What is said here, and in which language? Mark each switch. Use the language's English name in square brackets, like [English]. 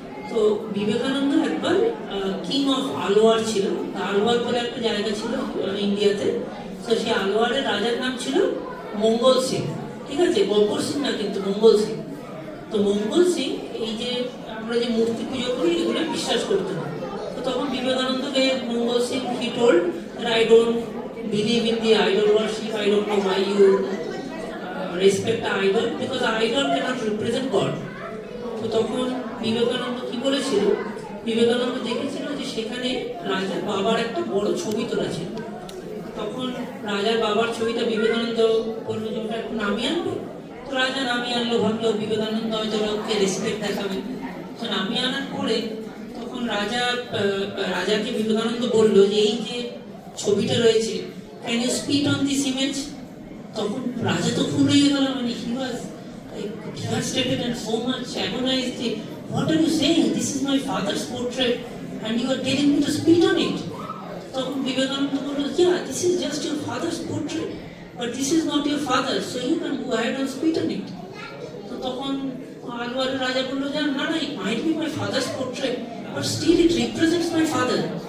[Bangla] তো বিবেকানন্দ একবার king of Alwar ছিল। আলোয়ার বলে একটা জায়গা ছিল ইন্ডিয়াতে। তো সেই আলোয়ারের রাজার নাম ছিল মঙ্গল সিং। ঠিক আছে, গব্বর সিং না, কিন্তু মঙ্গল সিং। তো মঙ্গল সিং এই যে আমরা যে মূর্তি পুজো করি এগুলো বিশ্বাস করতো না। তো তখন বিবেকানন্দকে মঙ্গল Singh [English] He told that I don't believe in the idol worship, I don't know why you respect the idol, because the idol cannot represent God. [Bangla] তো তখন বিবেকানন্দ কি বলেছিল? বিবেকানন্দ দেখেছিল যে সেখানে রাজার বাবার একটা বড় ছবি তোলা ছিল। তখন রাজার বাবার ছবিটা বিবেকানন্দ বললো যে ওটা একটু নামিয়ে আনবে। তো রাজা নামিয়ে আনলো, ভাবলো বিবেকানন্দ হয়তো লোককে রেসপেক্ট দেখাবে। তো নামিয়ে আনার পরে তখন রাজাকে বিবেকানন্দ বললো যে এই যে ছবিটা রয়েছে, [English] Can you speak on this image? [Bangla] তখন রাজা তো খুব রেগে গেল, মানে [English] He was devastated and so much agonized. What are you saying? This is my father's portrait and you are telling me to spit on it. [Bangla] তখন বিবেকানন্দ বলল, [English] yeah, this is just your father's portrait, but this is not your father, so you can go ahead and spit on it. [Bangla] তো তখন আলওয়ারের রাজা বলল যে না না, [English] it might be my father's portrait, but still it represents my father.